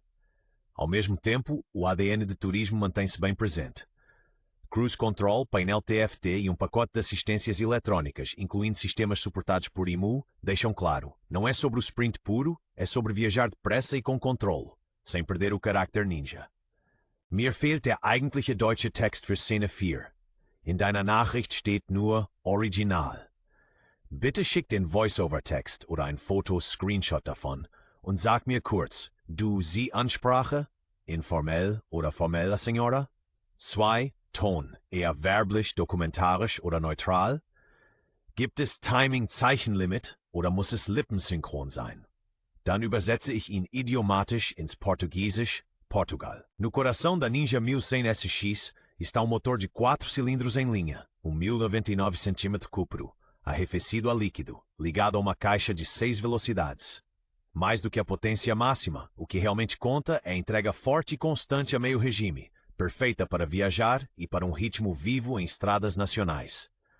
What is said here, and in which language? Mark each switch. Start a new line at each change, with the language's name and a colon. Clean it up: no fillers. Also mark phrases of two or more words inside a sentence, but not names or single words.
Portuguese: Ao mesmo tempo, o ADN de turismo mantém-se bem presente.
English: Cruise Control,
Portuguese: painel TFT e um pacote de assistências eletrónicas, incluindo sistemas suportados por IMU, deixam claro, não é sobre o sprint puro, é sobre viajar depressa e com controle, sem perder o carácter ninja.
German: Mir fehlt der eigentliche deutsche Text für Szene 4. In deiner Nachricht steht nur Original. Bitte schick den Voice-Over-Text oder ein Foto-Screenshot davon und sag mir kurz, du Sie-Ansprache? Informell oder formell, Senora? 2. Ton, eher werblich, dokumentarisch oder neutral? Gibt es Timing-Zeichenlimit oder muss es lippensynchron sein? Dann übersetze ich ihn idiomatisch ins Portugiesisch, Portugal.
Portuguese: No coração da Ninja 1100 SX está motor de 4 cilindros em linha, 1099 cm3, arrefecido a líquido, ligado a uma caixa de 6 velocidades. Mais do que a potência máxima, o que realmente conta é a entrega forte e constante a meio regime, perfeita para viajar e para um ritmo vivo em estradas nacionais.